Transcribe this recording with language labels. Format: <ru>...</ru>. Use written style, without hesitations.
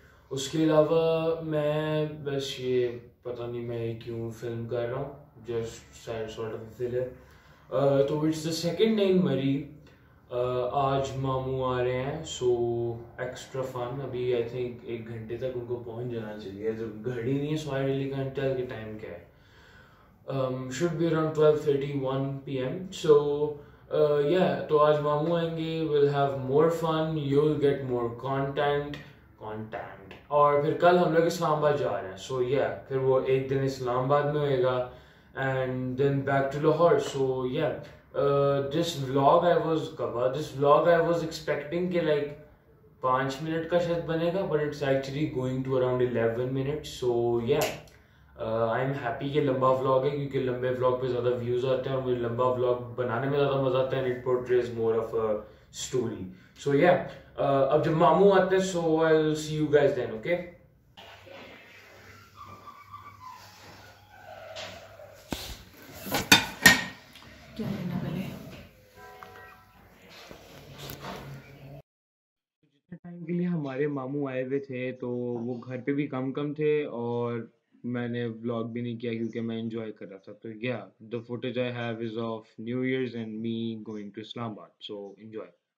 <hi>उसके अलावा मैं बस ये पता नहीं मैं क्यों फिल्म कर रहा हूँ,</hi> <en>Just sort of film. तो it's the second day in Murree.</en> <hi>आज मामू आ रहे हैं,</hi> <en>So extra fun.</en> <hi>अभी आई थिंक 1 घंटे तक उनको पहुंच जाना चाहिए। जब घड़ी नहीं है सो</hi> <en>I really can't tell</en> <hi>कि टाइम क्या है।</hi> <en>should be around 12:31 PM. So yeah,</en> <hi>तो आज मामू आएंगे,</hi> <en>we'll have more fun, you'll get more content.</en> <hi>और फिर कल हम लोग इस्लामाबाद जा रहे हैं। So yeah, फिर वो एक दिन इस्लामाबाद में होएगा</hi> <en>and then back to Lahore. So yeah, this vlog I was expecting कि like</en> <hi>5 मिनट का शायद बनेगा,</hi> <en>but it's actually going to around 11 minutes.</en> <hi>So yeah,</hi> <en>I am happy</en> <hi>कि लंबा व्लॉग है क्योंकि लंबे व्लॉग पे ज़्यादा व्यूज़ आते हैं और मुझे लंबा व्लॉग बनाने में ज़्यादा मज़ा आता है।</hi> <en>It portrays more of a story. So yeah</en> <hi>अब जब मामू आते हैं</hi> <en>So I will see you guys then.</en> <hi>Okay, time के लिए हमारे मामू आए हुए थे तो वो घर पे भी कम थे और मैंने व्लॉग भी नहीं किया क्योंकि मैं एंजॉय कर रहा था। तो या</hi> <en>The footage I have is of new year's and me going to Islamabad. So enjoy.</en>